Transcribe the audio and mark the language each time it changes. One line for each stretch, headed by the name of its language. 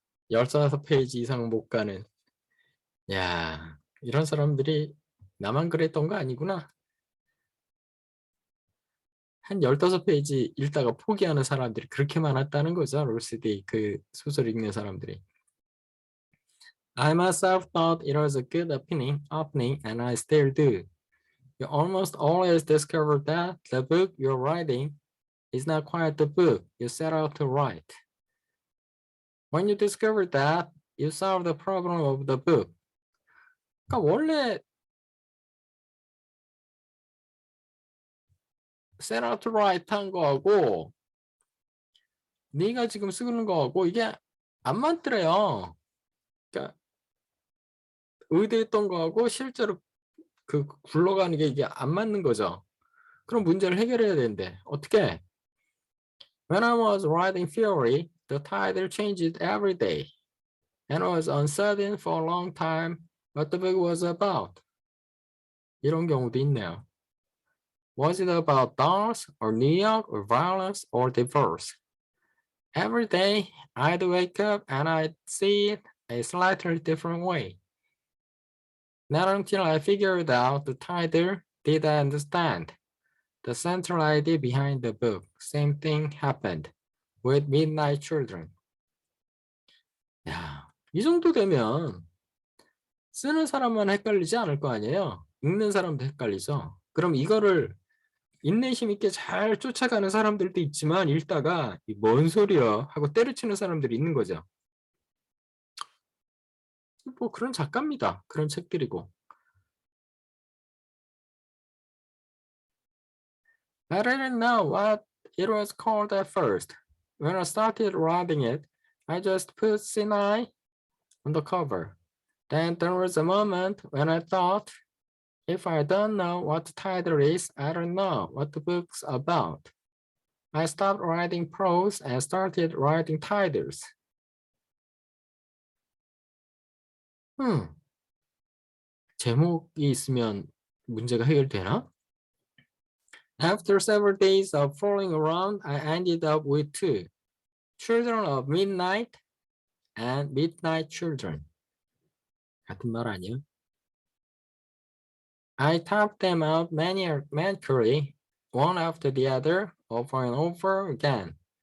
Korean: 열다섯 페이지 이상 못 가는. 야, 이런 사람들이 나만 그랬던 거 아니구나. 한 15페이지 읽다가 포기하는 사람들이 그렇게 많았다는 거죠. 롤스디 그 소설 읽는 사람들이.
English: I myself thought it was a good opening, and I still do. You almost always discover that the book you're writing is not quite the book you set out to write. When you discover that, you solve the problem of the book.
Korean: 그러니까 원래
English: set out to write
Korean: 한 거하고 네가 지금 쓰는 거하고 이게 안 맞더래요. 그러니까 의도했던 거하고 실제로 그 굴러가는 게 이게 안 맞는 거죠. 그럼 문제를 해결해야 되는데 어떻게?
English: When I was writing Fury, the title changed every day, and I was uncertain for a long time what the book was about.
Korean: 이런 경우도 있네요.
English: Was it about dolls, or New York, or violence, or divorce? Every day, I'd wake up and I'd see it a slightly different way. Not until I figured out the title did I understand the central idea behind the book. Same thing happened with Midnight Children.
Korean: 야, 이 정도 되면 쓰는 사람만 헷갈리지 않을 거 아니에요? 읽는 사람도 헷갈리죠. 그럼 이거를 인내심 있게 잘 쫓아가는 사람들도 있지만 읽다가 뭔 소리야 하고 때려치는 사람들이 있는 거죠. 뭐 그런 작가입니다. 그런 책들이고.
English: I didn't know what it was called at first. When I started writing it, I just put Sinai on the cover. Then there was a moment when I thought, if I don't know what the title is, I don't know what the book's about. I stopped writing prose and started writing titles.
Korean: 제목이 있으면 문제가 해결되나?
English: After several days of fooling around, I ended up with two, Children of Midnight and Midnight Children.
Korean: 같은 말 아니야?
English: I typed them out manually, one after the other, over and over again.